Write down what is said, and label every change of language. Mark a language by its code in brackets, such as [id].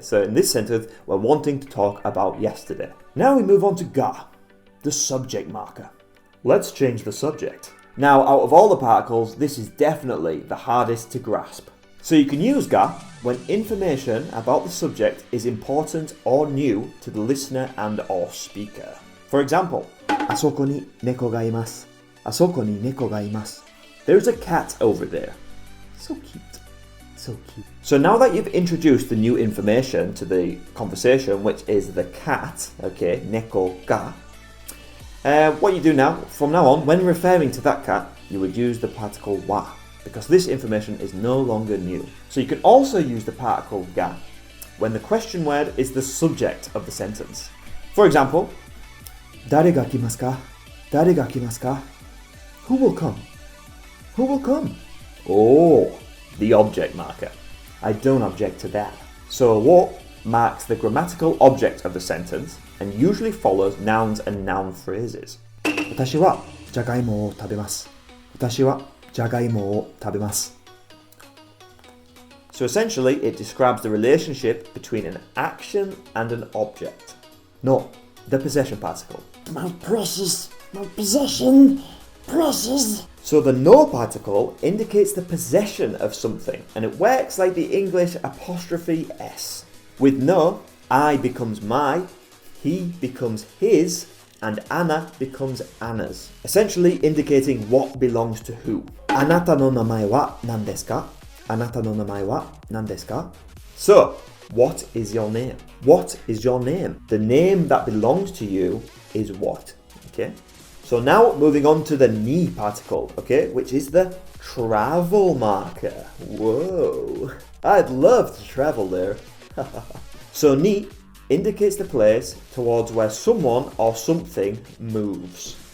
[en] So in this sentence, we're wanting to talk about yesterday. Now we move on to ga, the subject marker. Let's change the subject. Now, out of all the particles, this is definitely the hardest to grasp. So you can use ga when information about the subject is important or new to the listener and or speaker. For example, [ja] あそこに猫がいます. あそこに猫がいます. [en] There's a cat over there. So cute. So cute. So now that you've introduced the new information to the conversation, which is the cat, okay, neko ga, what you do now, from now on, when referring to that cat, you would use the particle wa, because this information is no longer new. So you can also use the particle ga when the question word is the subject of the sentence. For example, [ja] 誰が来ますか? 誰が来ますか? [en] Who will come? Who will come? Oh, the object marker. I don't object to that. So what marks the grammatical object of the sentence and usually follows nouns and noun phrases. [ja] 私はじゃがいもを食べます.私はじゃがいもを食べます. [en] So essentially, it describes the relationship between an action and an object. No, the possession particle. My precious, my possession, precious. So the no particle indicates the possession of something, and it works like the English apostrophe S. With no, I becomes my, he becomes his, and Anna becomes Anna's, essentially indicating what belongs to who. [ja] あなたの名前は何ですか?あなたの名前は何ですか? [en] So, what is your name? What is your name? The name that belongs to you is what? Okay? So now moving on to the ni particle, okay, which is the travel marker. Whoa, I'd love to travel there. So ni indicates the place towards where someone or something moves.